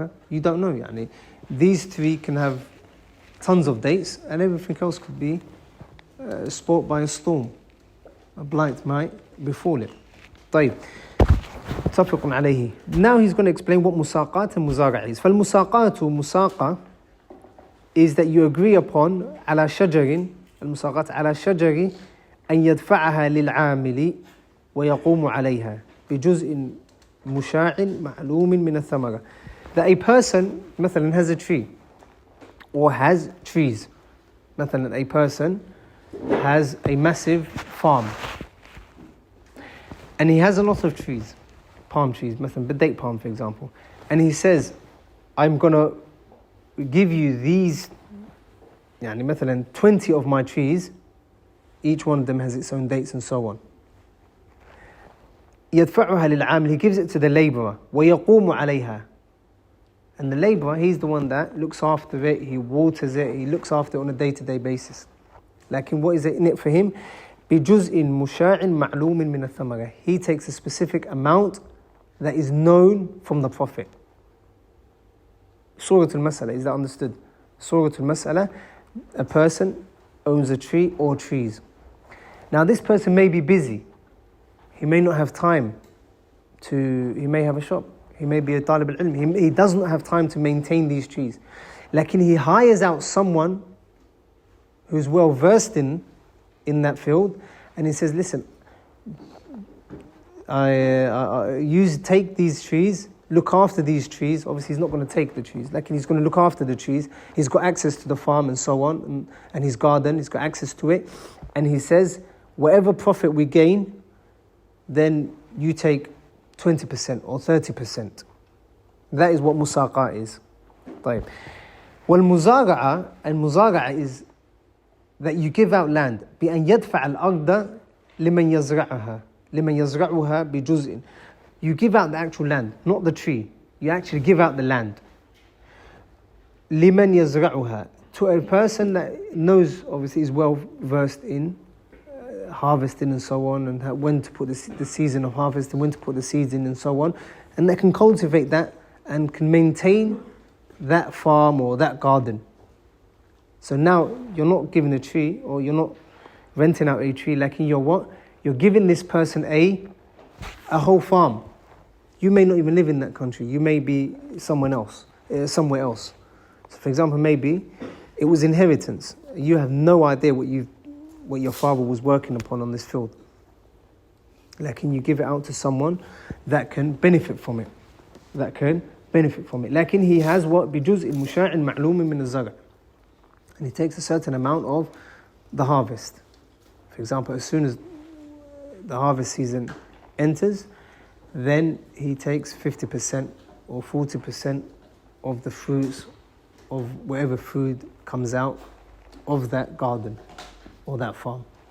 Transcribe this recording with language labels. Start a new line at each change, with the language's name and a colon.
English: You don't know, yani. These 3 can have tons of dates, and everything else could be spoilt by a storm. A blight might befall it.
Arabic: طيب. متفق عليه.
English: Now he's going to explain what musaqat and muzara'a is.
Arabic: فالمساقات مساقة
English: is that you agree upon
Arabic: على شجر المساقات على شجر أن يدفعها للعامل ويقوم عليها بجزء مشاع معلوم من الثمرة.
English: That a person مثلا has a tree or has trees. مثلا a person has a massive farm and he has a lot of trees, palm trees, مثلا the date palm for example, and he says, I'm going to give you these يعني مثلا 20 of my trees, each one of them has its own dates and so on.
Arabic: يدفعها للعامل,
English: he gives it to the laborer,
Arabic: ويقوم عليها,
English: and the laborer, he's the one that looks after it, he waters it, he looks after it on a day-to-day basis. Lakin what is it in it for him?
Arabic: بجزء مشاع معلوم من الثمرة.
English: He takes a specific amount that is known from the Prophet. Surah al-Mas'ala, is that understood? Surah al-Mas'ala, a person owns a tree or trees. Now this person may be busy. He may not have time he may have a shop. He may be a talib al-ilm. He does not have time to maintain these trees. Lakin he hires out someone who's well versed in that field, and he says, listen, you take these trees, look after these trees. Obviously he's not going to take the trees, like he's going to look after the trees. He's got access to the farm and so on, and his garden, he's got access to it. And he says, whatever profit we gain, then you take 20% or 30%. That is what musaqa is. طيب. والمزارعة, and muzara'a is that you give out land.
Arabic: بأن يدفع الأرض لمن يزرعها بجزء.
English: You give out the actual land, not the tree. You actually give out the land.
Arabic: لمن يزرعها,
English: to a person that knows, obviously is well versed in harvesting and so on, and when to put the season of harvest and when to put the seeds in and so on, and that can cultivate that and can maintain that farm or that garden. So now you're not giving a tree, or you're not renting out a tree, like you're what? You're giving this person a whole farm. You may not even live in that country. You may be somewhere else. So for example, maybe it was inheritance. You have no idea what your father was working upon on this field. Like, can you give it out to someone that can benefit from it? Like, he has what?
Arabic: بجزء مشاع معلوم من الزرع.
English: And he takes a certain amount of the harvest. For example, as soon as the harvest season enters, then he takes 50% or 40% of the fruits of whatever food comes out of that garden or that farm.